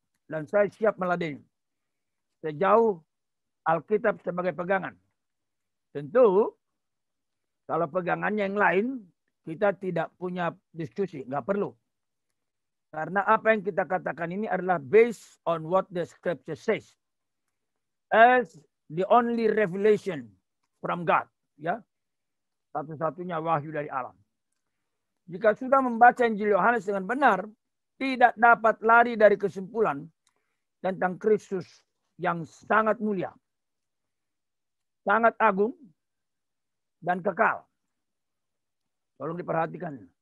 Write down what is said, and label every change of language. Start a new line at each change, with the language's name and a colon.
Indonesian: Dan saya siap meladeni. Sejauh Alkitab sebagai pegangan. Tentu, kalau pegangannya yang lain, kita tidak punya diskusi. Nggak perlu. Karena apa yang kita katakan ini adalah
English: based on what the scripture says. As the only revelation from God.
Indonesian: Ya, satu-satunya wahyu dari Allah. Jika sudah membaca Injil Yohanes dengan benar, tidak dapat lari dari kesimpulan tentang Kristus yang sangat mulia, sangat agung, dan kekal. Tolong diperhatikan.